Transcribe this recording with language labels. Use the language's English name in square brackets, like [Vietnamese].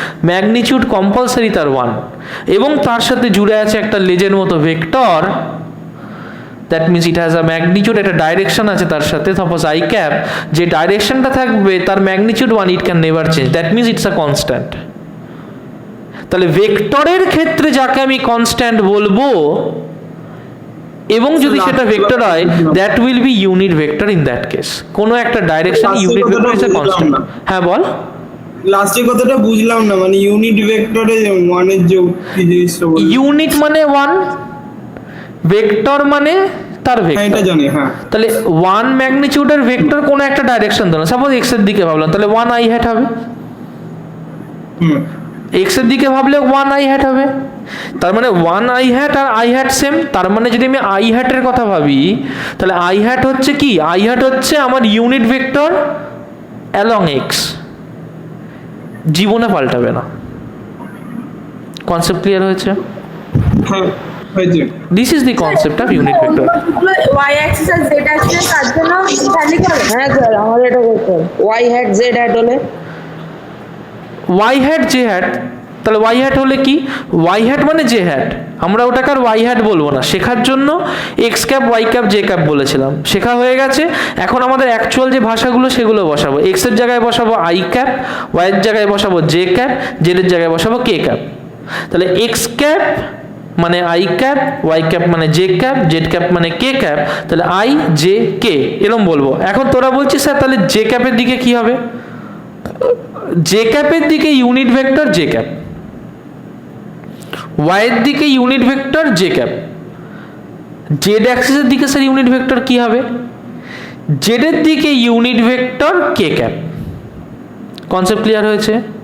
[Bangla] Magnitude compulsory তার 1, এবং তার সাথে জুড়ে আছে একটা লেজের মতো vector. [English] That means it has a magnitude, [Bangla] একটা ডাইরেকশন আছে তার সাথে, সাপোজ i cap, যে ডাইরেকশনটা থাকবে তার magnitude 1, [English] it can never change. That means it's a constant. [Bangla] তাহলে ভেক্টরের ক্ষেত্রে যাকে আমি কনস্ট্যান্ট বলবো এবং যদি সেটা ভেক্টর হয়, [English] That will be unit vector in that case. [Bangla] কোনো একটা [English] Direction unit vector is a constant. [Bangla] হ্যাঁ বল। লাস্টের কথাটা বুঝলাম না, মানে ইউনিট ভেক্টরে ওয়ানের যে কি জিনিসটা বললি? ইউনিট মানে 1, ভেক্টর মানে তার হ্যাঁ, ভেক্টর। এটা জানি। হ্যাঁ, তাহলে 1 ম্যাগনিটিউডের ভেক্টর কোনো একটা ডাইরেকশন ধরো, সাপোজ এক্স এর দিকে ভাবলাম, তাহলে 1 i hat হবে। হুম, এক্স এর দিকে ভাবলে 1 i hat হবে। তার মানে 1 i hat আর i hat same. তার মানে যদি আমি i hat এর কথা ভাবি তাহলে i hat হচ্ছে কি? i hat হচ্ছে আমার ইউনিট ভেক্টর অ্যালং এক্স, জীবনে পাল্টাবে না। কনসেপ্ট ক্লিয়ার হয়েছে? হ্যাঁ হয়েছে। [English] This is the concept of unit vector. [Bangla] Y Axis আর Z Axis তার জন্য ভ্যালি করে। হ্যাঁ স্যার, আমাদের এটা করতে হবে। ওয়াই হ্যাট জেড হ্যাট হলে y hat j hat, তাহলে y hat হলে কি? y hat মানে j hat, আমরা ওটাকে আর y hat বলবো না, শেখার জন্য x cap y cap j cap বলেছিলাম, শেখা হয়ে গেছে। এখন আমাদের অ্যাকচুয়াল যে ভাষাগুলো সেগুলো বসাবো। x এর জায়গায় বসাবো i cap, y এর জায়গায় বসাবো j cap, z এর জায়গায় বসাবো k cap। তাহলে x cap মানে i cap, y cap মানে j cap, z cap মানে k cap, তাহলে i j k এরকম বলবো। এখন তোরা বলছিস স্যার তাহলে j cap এর দিকে কি হবে? জে ক্যাপের দিকে unit vector J cap, Y এর দিকে unit vector J cap, Z অ্যাক্সিসের দিকে স্যার ইউনিট ভেক্টর কি হবে? জেড এর দিকে ইউনিট ভেক্টর কে ক্যাপ। কনসেপ্ট ক্লিয়ার হয়েছে?